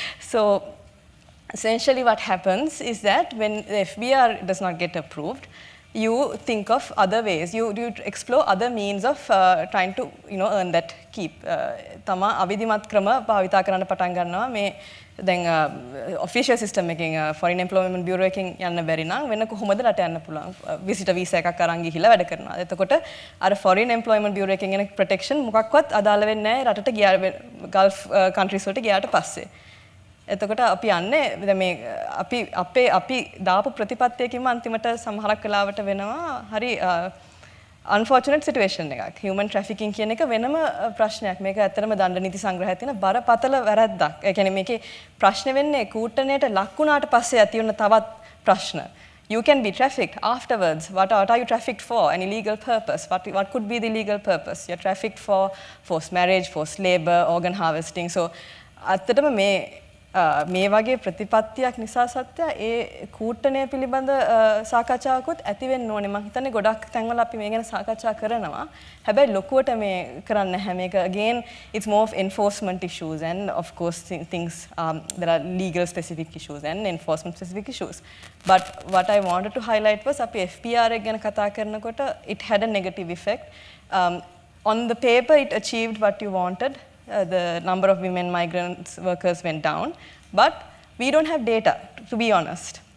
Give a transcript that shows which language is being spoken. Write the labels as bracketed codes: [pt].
[en] So essentially what happens is that when the FBR does not get approved, you think of other ways. You explore other means of trying to earn that keep. [si] තමා අවිධිමත් ක්‍රම භාවිතා කරන්න පටන් ගන්නවා මේ දැන් official system එකකින් foreign employment bureau එකකින් යන්න බැරි නම් වෙන කොහොමද රට යන්න පුළුවන් visitor visa එකක් අරන් ගිහිල්ලා වැඩ කරනවා. එතකොට අර foreign employment bureau එකකින් එන protection මොකක්වත් අදාළ වෙන්නේ නැහැ රටට ගියා Gulf countries වලට ගියාට පස්සේ. එතකොට අපි යන්නේ දැන් මේ අපි දාපු ප්‍රතිපත්තියකින්ම අන්තිමට සමහරක් වෙලාවට වෙනවා හරි unfortunate situation එකක්. human trafficking කියන එක වෙනම ප්‍රශ්නයක්. මේක ඇත්තටම දණ්ඩ නීති සංග්‍රහයේ තියෙන බරපතල වැරැද්දක්. ඒ කියන්නේ මේකේ ප්‍රශ්න වෙන්නේ කූටණයට ලක් වුණාට පස්සේ ඇති වෙන තවත් ප්‍රශ්න. [en] You can be trafficked afterwards. What are you trafficked for? An illegal purpose. What could be the legal purpose? You're trafficked for forced marriage, forced labor, organ harvesting. [si] So ඇත්තටම මේ වගේ ප්‍රතිපත්තියක් නිසා සත්‍ය ඒ කූටණය පිළිබඳ සාකච්ඡාවකුත් ඇති වෙන්න ඕනේ. මම හිතන්නේ ගොඩක් තැන්වල අපි මේ ගැන සාකච්ඡා කරනවා. හැබැයි ලොකුවට මේ කරන්නේ නැහැ. [en] මේක again it's more of enforcement issues and of course things there are legal specific issues and enforcement specific issues. But what I wanted to highlight was [si] අපි FBR එක ගැන කතා කරනකොට [en] it had a negative effect. On the paper it achieved what you wanted. The number of women migrant workers went down, but we don't have data, to be honest.